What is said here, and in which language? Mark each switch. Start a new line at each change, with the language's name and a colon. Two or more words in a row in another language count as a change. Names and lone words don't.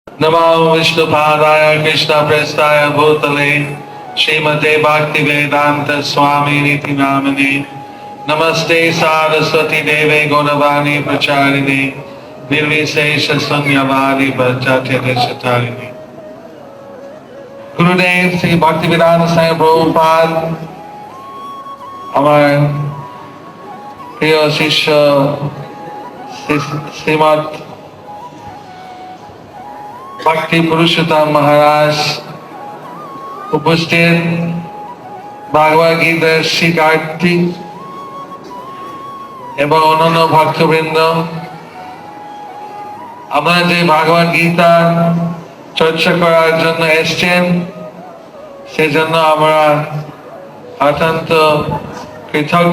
Sanskrit: नमो विष्णुपादाय कृष्णप्रेष्ठाय भूतले श्रीमते भक्तिवेदांत स्वामी नीति नामिने नमस्ते सारस्वती देवे गौरवाणी प्रचारिणे निर्विशेष शून्यवादी प्रचारिणे।
Bangla: गुरुदेव श्री भक्तिवेदांत स्वामी प्रभुपाद আমার প্রিয় শিষ্য শ্রীমৎ ভক্তি পুরুষোত্তম মহারাজ উপস্থিত, ভাগবত গীতার শিক্ষার্থী এবং অন্যান্য ভক্তবৃন্দ, আপনারা যে ভাগবত গীতা চর্চা করার জন্য এসছেন সেজন্য আমরা অত্যন্ত কৃতজ্ঞ।